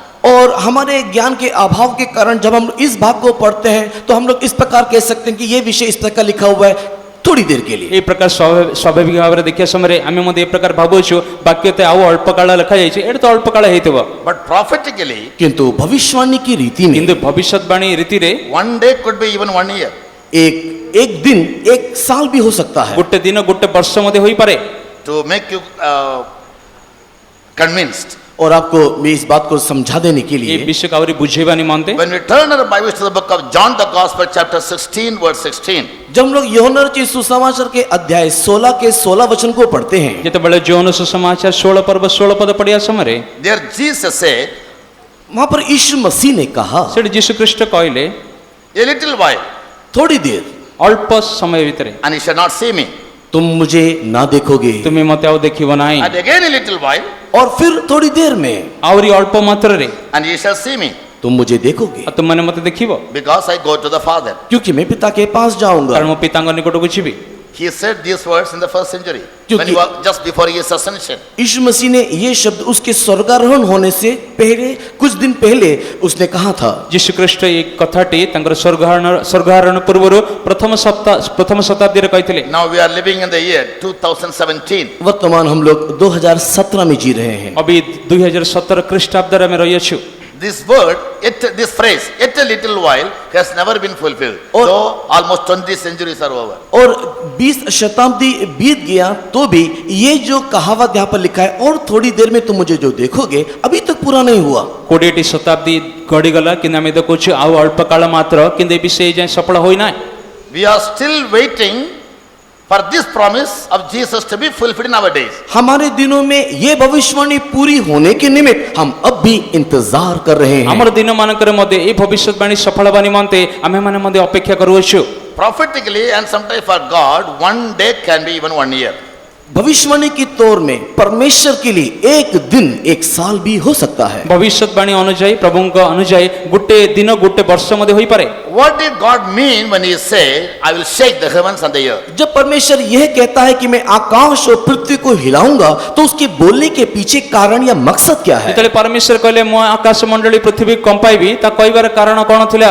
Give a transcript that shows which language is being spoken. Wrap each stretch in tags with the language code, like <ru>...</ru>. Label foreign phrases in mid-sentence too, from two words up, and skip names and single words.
<hi>और हमारे ज्ञान के अभाव के कारण जब हम इस भाग को पढ़ते हैं तो हम लोग इस प्रकार कह सकते हैं कि ये विषय इस प्रकार लिखा हुआ है थोड़ी देर के लिए।</hi> <or>এই ପ୍ରକାର ସ୍ୱାଭାବିକ ଭାବରେ ଦେଖିବା ସମୟରେ ଆମେ ମଧ୍ୟ ଏ ପ୍ରକାର ଭାବୁଛୁ ବାକ୍ୟ ତ ଆଉ ଅଳ୍ପ କାଳ ଲେଖାଯାଇଛି ଏଇଟା ତ ଅଳ୍ପ କାଳ ହେଇଥିବ।</or> <en>But prophetically,</en> <hi>किंतु भविष्यवाणी की रीति में</hi> <or>କିନ୍ତୁ ଭବିଷ୍ୟତବାଣୀ ରୀତିରେ</or> <en>one day could be even 1 year.</en> <hi>एक दिन 1 साल भी हो सकता है।</hi> <or>ଗୋଟେ ଦିନ ଗୋଟେ ବର୍ଷ ମଧ୍ୟ ହୋଇପାରେ।</or> <en>To make you convinced.</en> <hi>और आपको मैं इस बात को समझा देने के</hi> <or>এই</or> <hi>लिए</hi> <or>ବିଷୟକୁ ଆହୁରି ବୁଝେଇବା ନିମନ୍ତେ</or> <en>When we turn our Bibles to the book of John the Gospel, chapter 16, verse 16,</en> <hi>जब हम लोग यूहन्ना रचित सुसमाचार के अध्याय 16 के 16 वचन को पढ़ते हैं,</hi> <or>ଯେତେବେଳେ ଯୌନ ସୁସମାଚାର 16 ପର୍ବ 16 ପଦ ପଢିବା ସମୟରେ</or> <en>there Jesus said,</en> <hi>वहां पर यीशु मसीह ने कहा</hi> <or>ସେଠି ଯୀଶୁ ଖ୍ରୀଷ୍ଟ କହିଲେ</or> <en>a little while,</en> <hi>थोड़ी देर</hi> <or>ଅଳ୍ପ ସମୟ ଭିତରେ</or> <en>and you shall not see me.</en> <hi>तुम मुझे ना देखोगे,</hi> <or>ତୁମେ ମୋତେ ଆଉ ଦେଖିବ ନାହିଁ।</or> <en>And again a little while,</en> <hi>और फिर थोड़ी देर में</hi> <or>ଆହୁରି ଅଳ୍ପ ମାତ୍ରାରେ</or> <en>and you shall see me,</en> <hi>तुम मुझे देखोगे,</hi> <or>ଆଉ ତୁମମାନେ ମୋତେ ଦେଖିବ</or> <en>because I go to the Father.</en> <hi>क्योंकि मैं पिता के पास जाऊंगा।</hi> <or>କାରଣ ମୁଁ ପିତାଙ୍କ ନିକଟକୁ ଯିବି।</or> <en>He said these words in the first century,</en> <hi>क्योंकि-</hi> <en>when he was just before his ascension.</en> <hi>यीशु मसीह ने ये शब्द उसके स्वर्गारोहण होने से पहले कुछ दिन पहले उसने कहा था।</hi> <or>ଯୀଶୁ ଖ୍ରୀଷ୍ଟ ଏଇ କଥାଟି ତାଙ୍କର ସ୍ୱର୍ଗାରୋହଣ ପୂର୍ବରୁ ପ୍ରଥମ ଶତାବ୍ଦୀରେ କହିଥିଲେ।</or> <en>Now we are living in the year 2017.</en> <hi>वर्तमान हम लोग 2017 में जी रहे हैं।</hi> <or>ଅବି 2017 ଖ୍ରୀଷ୍ଟାବ୍ଦରେ ଆମେ ରହିଅଛୁ।</or> <en>This word, this phrase, yet a little while, has never been fulfilled.</en> <hi>और-</hi> <en>So almost 20 centuries are over.</en> <hi>और 20 शताब्दी बीत गया तो भी ये जो कहावत यहाँ पर लिखा है और थोड़ी देर में तुम मुझे जो देखोगे, अभी तक पूरा नहीं हुआ।</hi> <or>20ଟି ଶତାବ୍ଦୀ ଗଡ଼ିଗଲା କିନ୍ତୁ ଆମେ ଦେଖୁଛୁ ଆଉ ଅଳ୍ପ କାଳ ମାତ୍ର କିନ୍ତୁ ଏ ବିଷୟ ଯାଏଁ ସଫଳ ହୋଇନାହିଁ।</or> <en>We are still waiting for this promise of Jesus to be fulfilled in our days.</en> <hi>हमारे दिनों में ये भविष्यवाणी पूरी होने के निमित्त हम अब भी इंतजार कर रहे हैं।</hi> <or>ଆମର ଦିନମାନଙ୍କରେ ମଧ୍ୟ ଏହି ଭବିଷ୍ୟତବାଣୀ ସଫଳ ହେବା ନିମନ୍ତେ ଆମେମାନେ ମଧ୍ୟ ଅପେକ୍ଷା କରୁଅଛୁ।</or> <en>Prophetically and sometimes for God, 1 day can be even 1 year.</en> <hi>भविष्यवाणी की तौर में परमेश्वर के लिए एक दिन 1 साल भी हो सकता है।</hi> <or>ଭବିଷ୍ୟତବାଣୀ ଅନୁଯାୟୀ ପ୍ରଭୁଙ୍କ ଅନୁଯାୟୀ ଗୋଟେ ଦିନ ଗୋଟେ ବର୍ଷ ମଧ୍ୟ ହୋଇପାରେ।</or> <en>What did God mean when he said, I will shake the heavens and the earth?</en> <hi>जब परमेश्वर यह कहता है कि मैं आकाश और पृथ्वी को हिलाऊंगा तो उसके बोलने के पीछे कारण या मकसद क्या है?</hi> <or>ଯେତେବେଳେ ପରମେଶ୍ୱର କହିଲେ ମୁଁ ଆକାଶ ମଣ୍ଡଳୀ ପୃଥିବୀ କମ୍ପାଇବି ତା କହିବାର କାରଣ କ'ଣ ଥିଲା?</or>